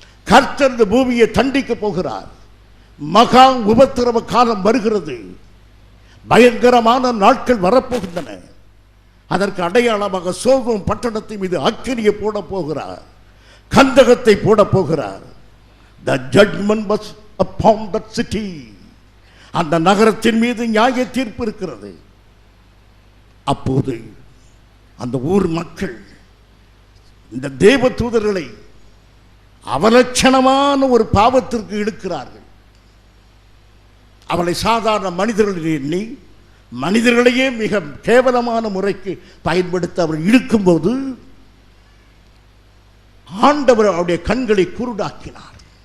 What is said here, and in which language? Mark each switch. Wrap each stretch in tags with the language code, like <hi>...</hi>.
<ta>கர்த்தர் இந்த பூமியை தண்டிக்க போகிறார். மகா உபத்திரவ காலம் வருகிறது. பயங்கரமான நாட்கள் வரப்போகின்றன. அதற்கு அடையாளமாக சோதோம் பட்டணத்தின் மீது அக்கினியை போட போகிறார், கந்தகத்தை போட போகிறார்.</ta> <en>The judgment was upon that city.</en> <ta>அந்த நகரத்தின் மீது நியாய தீர்ப்பு இருக்கிறது. அப்போது அந்த ஊர் மக்கள் இந்த தேவ தூதர்களை அவலட்சணமான ஒரு பாவத்திற்கு இழுக்கிறார்கள். அவளை சாதாரண மனிதர்கள் எண்ணி மனிதர்களையே மிக கேவலமான முறைக்கு பயன்படுத்த அவர் இழுக்கும்போது ஆண்டவர் அவருடைய கண்களை குருடாக்கினார்.</ta>